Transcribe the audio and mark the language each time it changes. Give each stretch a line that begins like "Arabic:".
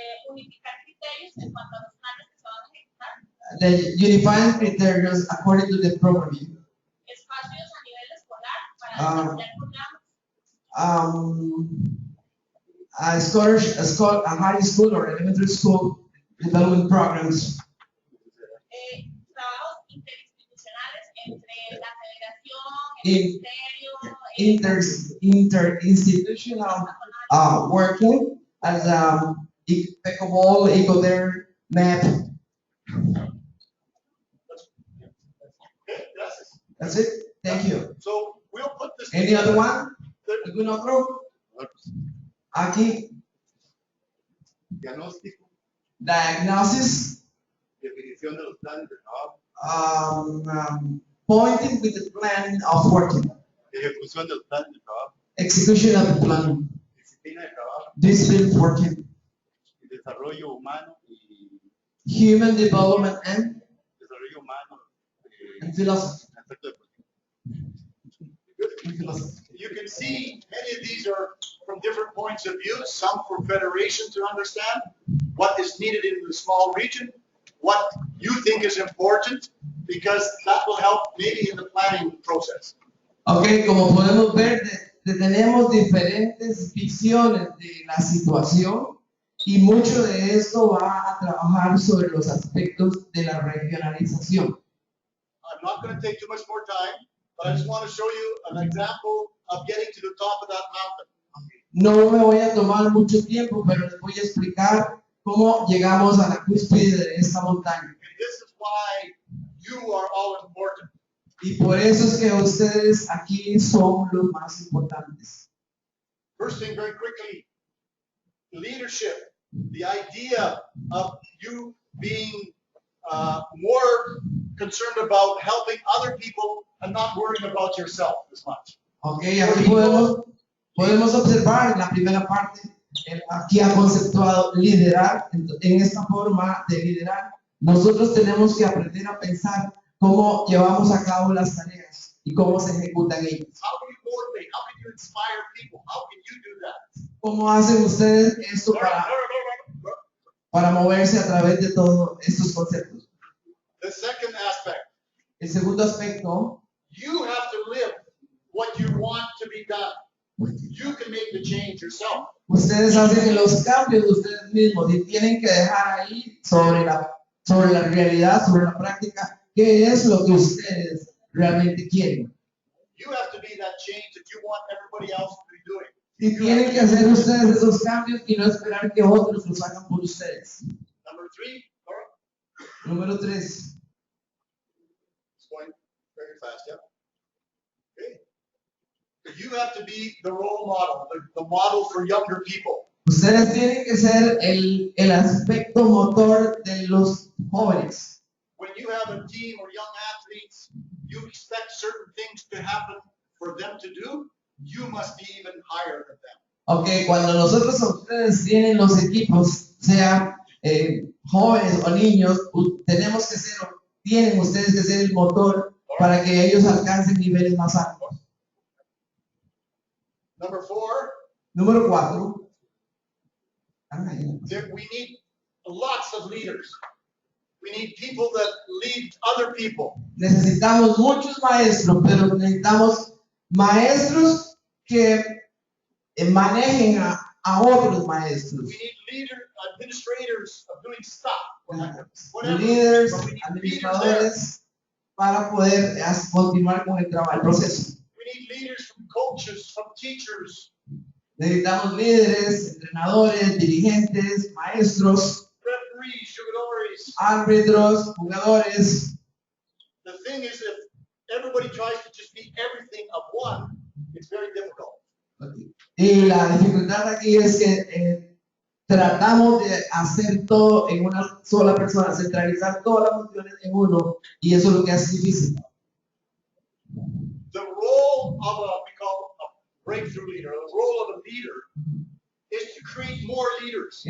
Spanish: unificar criterios en cuanto a los planes que se van a ejecutar,
English: the unifying criteria according to the programming,
Spanish: espacios a nivel escolar para desarrollar programas,
English: a high school or elementary school development programs,
Spanish: trabajos interinstitucionales entre la federación, el ministerio,
English: interinstitutional working as Fecovol, ICODER, MEP.
Spanish: Okay, gracias.
English: That's it. Thank you. So we'll put this. Any other one?
Spanish: ¿Algún otro? Aquí, Diagnóstico,
English: diagnosis,
Spanish: definición de los planes de trabajo,
English: pointing with the plan of working,
Spanish: ejecución de los planes de trabajo,
English: execution of the plan,
Spanish: disciplina de trabajo,
English: discipline working,
Spanish: desarrollo humano y
English: human development and
Spanish: desarrollo humano.
English: philosophy.
Spanish: Aspecto deportivo.
English: You can see many of these are from different points of view, some for federation to understand what is needed in the small region, what you think is important, because that will help maybe in the planning process.
Spanish: Ok, como podemos ver, tenemos diferentes visiones de la situación y mucho de esto va a trabajar sobre los aspectos de la regionalización.
English: I'm not going to take too much more time, but I just want to show you an example of getting to the top of that mountain.
Spanish: No me voy a tomar mucho tiempo, pero les voy a explicar cómo llegamos a la cúspide de esta montaña.
English: And this is why you are all important.
Spanish: Y por eso es que ustedes aquí son los más importantes.
English: First thing, very quickly, leadership, the idea of you being more concerned about helping other people and not worrying about yourself as much.
Spanish: Ok, aquí podemos observar en la primera parte, aquí ha conceptuado liderar, en esta forma de liderar, nosotros tenemos que aprender a pensar cómo llevamos a cabo las tareas y cómo se ejecutan ellos.
English: How can you motivate? How can you inspire people? How can you do that?
Spanish: ¿Cómo hacen ustedes esto No, no, no, no. para moverse a través de todos estos conceptos?
English: The second aspect,
Spanish: El segundo aspecto,
English: you have to live what you want to be done. You can make the change yourself.
Spanish: ustedes hacen los cambios de ustedes mismos y tienen que dejar ahí sobre la realidad, sobre la práctica, qué es lo que ustedes realmente quieren.
English: You have to be that change that you want everybody else to be doing.
Spanish: Y tienen que hacer ustedes esos cambios y no esperar que otros los hagan por ustedes.
English: Number 3, Laura,
Spanish: Número 3.
English: it's going very fast, yeah. Okay. You have to be the role model, the model for younger people.
Spanish: Ustedes tienen que ser el aspecto motor de los jóvenes.
English: When you have a team or young athletes, you expect certain things to happen for them to do. You must be even higher than them.
Spanish: Ok, cuando nosotros a ustedes tienen los equipos, sean jóvenes o niños, tenemos que ser, tienen ustedes que ser el motor para que ellos alcancen niveles más altos.
English: Number 4,
Spanish: Número 4.
English: that we need lots of leaders. We need people that lead other people.
Spanish: Necesitamos muchos maestros, pero necesitamos maestros que manejen a otros maestros.
English: We need administrators of doing stuff. Whatever.
Spanish: Líderes,
English: But we need leaders there.
Spanish: administradores, para poder continuar con el trabajo, el proceso.
English: We need leaders from coaches, from teachers,
Spanish: Necesitamos líderes, entrenadores, dirigentes, maestros,
English: referees, jugadores.
Spanish: árbitros, jugadores.
English: The thing is, if everybody tries to just be everything of one, it's very difficult.
Spanish: Y la dificultad aquí es que tratamos de hacer todo en una sola persona, centralizar todas las funciones en uno, y eso es lo que hace difícil.
English: The role of we call a breakthrough leader, the role of a leader is to create more leaders.